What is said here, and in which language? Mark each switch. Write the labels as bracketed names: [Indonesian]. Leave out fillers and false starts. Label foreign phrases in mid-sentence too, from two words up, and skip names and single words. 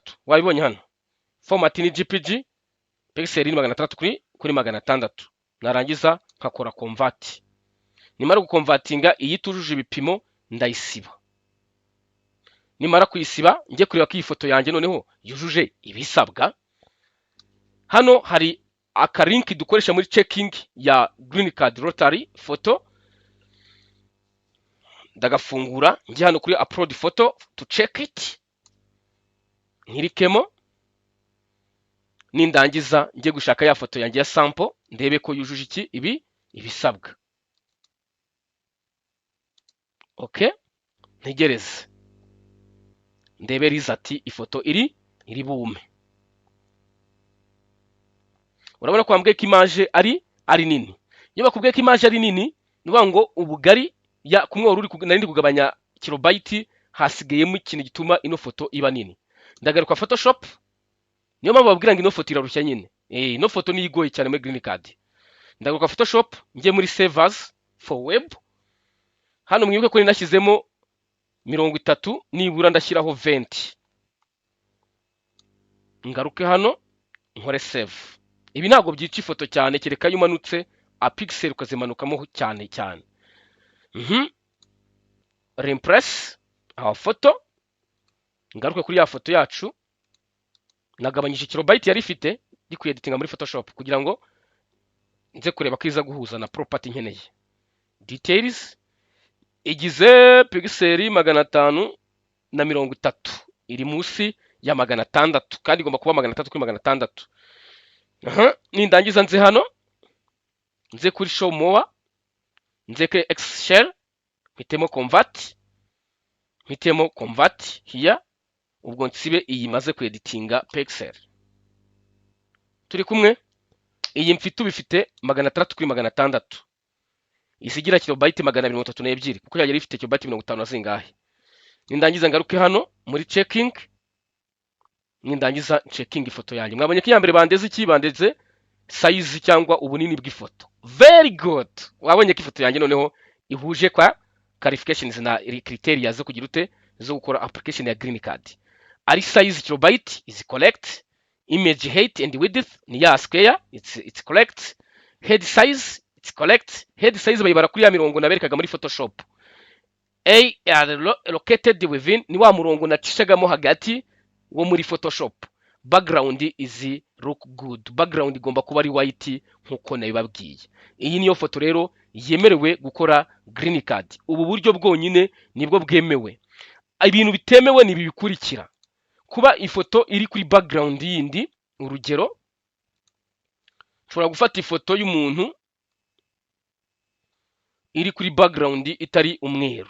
[Kinyarwanda] Wabibonye hano format ni JPG, pixel ni 600 kuri 600, narangiza nkakora convert. Nimara gukonvatinga iyi tujuje ibipimo ndayisiba. Nimara kuyisiba njye kureba ko iyi foto yanjye noneho yujuje ibisabwa. Hano hari aka link dukoresha muri checking ya [English] green card lottery photo, [Kinyarwanda] ndagafungura njye hano kuri [English] upload photo to check it, [Kinyarwanda] nkirikemo, nindangiza njye gushaka ya foto yanjye ya sample ndebe ko yujuje iki ibisabwa. Okay, ntegereze ndebe result ifoto iri bume. Urabona ko bambwiye ko image ari nini. Iyo bakubwiye ko image ari nini, nuvuga ngo ubugari ya kumwe wari nari ndi kugabanya kilobyte, hasigayemo ikintu gituma ino foto iba nini. Ndagaruka Photoshop, niyo mpamvu babwira ngo ino foto irarushya nyine. Ino foto ni igoye cyane muri [English] green card. [Kinyarwanda] Ndagaruka Photoshop, njye muri [English] save as for web. [Kinyarwanda] Hano mwibuke ko ninashyizemo 30, nibura ndashyiraho 20. Ngaruke hano nkore save. Ibi ntabwo byica ifoto cyane, kereka yumanutse [English] a pixel [Kinyarwanda] ukazimanukamo cyane. [English] Reimpress our photo. [Kinyarwanda] Ngaruke kuri ya foto yacu, nagabanyije kilobyte yari ifite gikuye editinga muri Photoshop kugira ngo nze kureba ko iza guhuza na property nkeneye. Details igize pixel 530, iri munsi ya 600 kandi igomba kuba 600 kuri 600. Nindangiza nze hano, nze kuri [English] show more, [Kinyarwanda] nze kuri Excel, mpitemo [English] convert here, [Kinyarwanda] ubwo nsibe iyi maze ku editinga pixel. Turi kumwe, iyi mfite ubifite 600 kuri 600, isigira kilobyte 232 kuko yari ifite kilobyte 50 zingahe. Nindangiza ngaruke hano muri checking, nindangiza checking ifoto yanjye. Mwabonye ko yambere bandeze size cyangwa ubunini bw'ifoto. [English] Very good. [Kinyarwanda] Wabonye ko ifoto yanjye noneho ihuje kwa qualifications na criteria zo kugira ute zo gukora application ya [English] green card. Ari size kilobyte is correct, image height and width [Kinyarwanda] ni ya [English] square, it's correct, head size it's correct. Head size [Kinyarwanda] bayibara kuri ya mirongo naberekaga muri Photoshop. [English] Are located within [Kinyarwanda] ni wa murongo nacishagamo hagati wo muri Photoshop. [English] Background is look good. [Kinyarwanda] Background igomba kuba ari white nkuko nabibabwiye. Iyi niyo foto rero yemerewe gukora green card. Ubu buryo bwonyine nibwo bwemewe. Ibintu bitemewe ni bibikurikira. Kuba ifoto iri kuri background yindi, urugero nshobora gufata ifoto y'umuntu iri kuri background itari umweru.